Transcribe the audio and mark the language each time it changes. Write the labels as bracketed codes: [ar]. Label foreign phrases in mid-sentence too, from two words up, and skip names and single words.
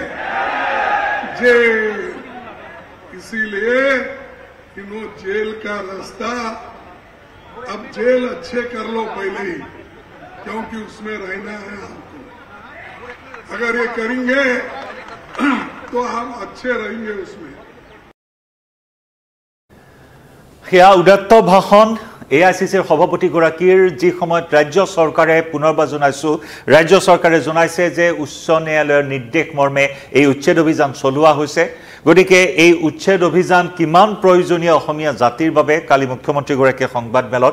[hi] जेल इसीलिए इन्हों जेल का रास्ता अब जेल अच्छे कर लो पहले ही क्योंकि उसमें रहना है आपको अगर ये करेंगे तो हम अच्छे रहेंगे उसमें क्या उदात्त भाषण [as] AICCৰ সভাপতিগৰাকীৰ যি সময়ত ৰাজ্য চৰকাৰে পুনৰবাৰ জনাইছো ৰাজ্য চৰকাৰে জনাইছে যে উচ্চ ন্যায়ালয়ৰ নিৰ্দেশ মৰ্মে এই উচ্ছেদ অভিযান চলোৱা হৈছে গতিকে এই উচ্ছেদ অভিযান কিমান প্ৰয়োজনীয় অসমীয়া জাতিৰ বাবে কালি মুখ্যমন্ত্ৰীগৰাকীয়ে সংবাদমেলত